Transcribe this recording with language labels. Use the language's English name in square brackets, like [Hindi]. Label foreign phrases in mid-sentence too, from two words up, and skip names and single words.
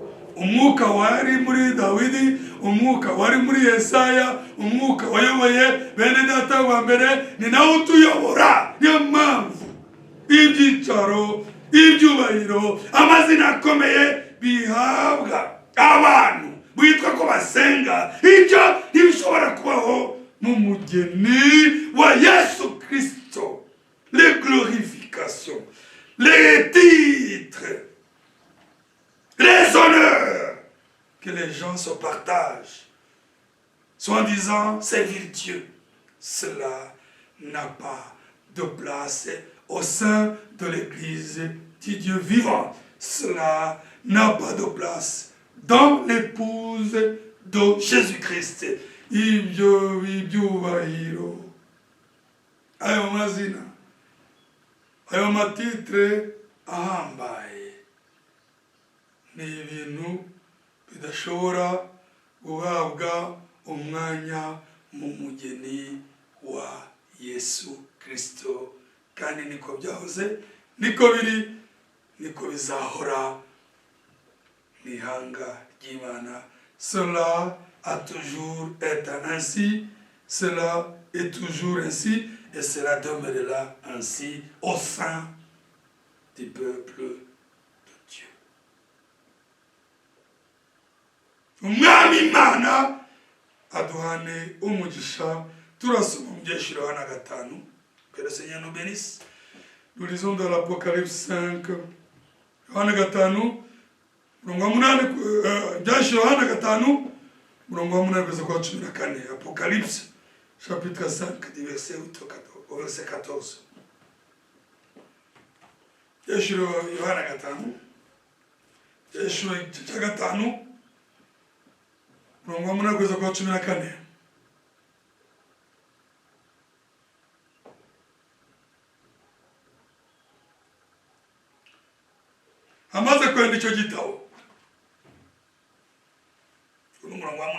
[Kinyarwanda] Umwuka wari muri Dawidi, umwuka wari muri Yesaya, umwuka wayoboye bene data wa mbere ni nawe utuyobora. Niyo mpamvu ibyicaro, ibyubahiro, amazina akomeye bihabwa abantu bitwa ko basenga. Ibyo ntibishobora kubaho mu mugeni wa Yesu Kristo. [French] Les glorifications, les titres, les honneurs que les gens se partagent, soi-disant servir Dieu, cela n'a pas de place au sein de l'Église du Dieu vivant. Cela n'a pas de place dans l'épouse de Jésus-Christ. [Kinyarwanda] Ibyo ibyubahiro, ayo mazina, ayo matitre ahambaye, ni ibintu bidashobora guhabwa umwanya mu mugeni wa Yesu Kristo. Kandi niko byahoze, niko biri, niko bizahora mu ihanga ry'Imana. [French] Cela a toujours été ainsi, cela est toujours ainsi, et cela demeurera ainsi au sein du peuple de Dieu. [Kinyarwanda] Umwami Imana aduhane umugisha. Turasoma mu byeshuro Yohana 5. [French] Que le Seigneur nous bénisse. Nous lisons dans l'Apocalypse 5. [Kinyarwanda] Yohana 5. Byeshuro Yohana 5. Murongo wa 8 kugeza kwa 14. [French] Apocalypse chapitre 5 du verset 8 au verset 14. [Kinyarwanda] Byeshuro Yohana 5. Byeshuro 5. Murongo wa 8 kugeza kwa 14. Amaze kwenda icyo gitabo, umurongo wa